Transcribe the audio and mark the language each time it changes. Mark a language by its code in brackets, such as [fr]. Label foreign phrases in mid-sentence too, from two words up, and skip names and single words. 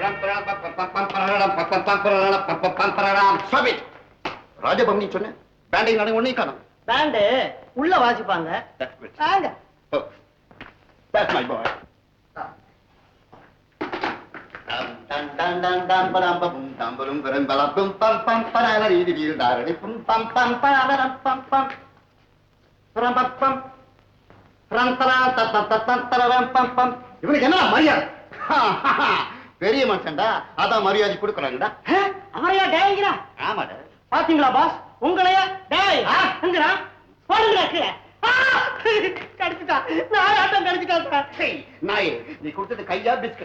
[ta] ராஜபவனி சொன்ன பேண்டை நான் ஒன்னே காணும். பேண்டு உள்ள வாசிப்பாங்க. வாங்க. [en] That's my boy. Dan dan dan dan param pam pam param param pam pam pam parala ri ri darani pam pam pam pararam pam pam param pam pam rantara tatataram pam pam. [ta] இவனுக்கு என்ன மரியாதை? பெரிய மனுஷன்டா, அதான் மரியாதை கொடுக்கறாங்கடா. அவரையா டேய்ங்கறா? ஆமாடா. பாத்தீங்களா பாஸ், உங்களையா டேய் எங்கடா போடுங்கடா கீழே. கடிச்சிட்டா, நான் ஆட்டம் கடிச்சிட்டா. நாயே, நீ கொடுத்தது கையா பிஸ்கட்?